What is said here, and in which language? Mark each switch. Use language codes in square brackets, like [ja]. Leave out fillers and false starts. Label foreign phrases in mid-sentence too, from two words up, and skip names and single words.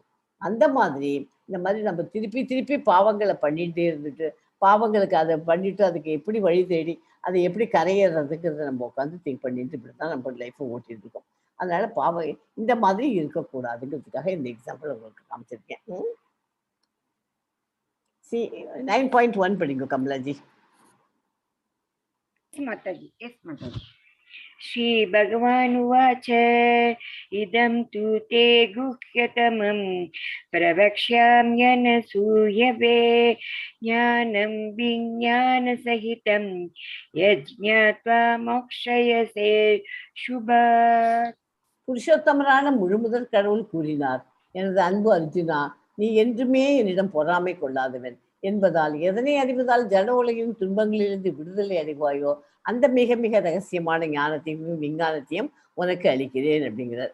[ta] அந்த மாதிரி இந்த மாதிரி நம்ம திருப்பி திருப்பி பாவங்களை பண்ணிகிட்டே இருந்துட்டு, பாவங்களுக்கு அதை பண்ணிவிட்டு அதுக்கு எப்படி வழி தேடி அதை எப்படி கரையிறதுங்கிறத நம்ம உட்காந்து திங்க் பண்ணிட்டு இப்படி தான் நம்ம லைஃப்பை ஓட்டிகிட்டு இருக்கோம். அதனால பாவம் இந்த மாதிரி இருக்கக்கூடாதுங்கிறதுக்காக இந்த எக்ஸாம்பிள் உங்களுக்கு காமிச்சிருக்கேன். 9.1 படிங்க கமலாஜி. [en] Mataji. Yes, Mataji. [sa] श्री भगवान् उवाच इदं तु ते गुह्यतमं प्रवक्ष्याम्यन सूयवे ज्ञानं विज्ञान सहितं यज्ज्ञात्वा मोक्षयसे शुभ. [ta] புருஷோத்தமரான முழுமுதற் கடவுள் கூறினார், எனது அன்பு அர்ஜுனா, நீ என்றுமே என்னிடம் பொறாமை கொள்ளாதவன் என்பதால் எதனை அறிவதால் ஜட உலகின் துன்பங்களிலிருந்து விடுதலை அடைவாயோ அந்த மிக மிக ரகசியமான ஞானத்தையும் விஞ்ஞானத்தையும் உனக்கு அளிக்கிறேன் அப்படிங்கிறார்.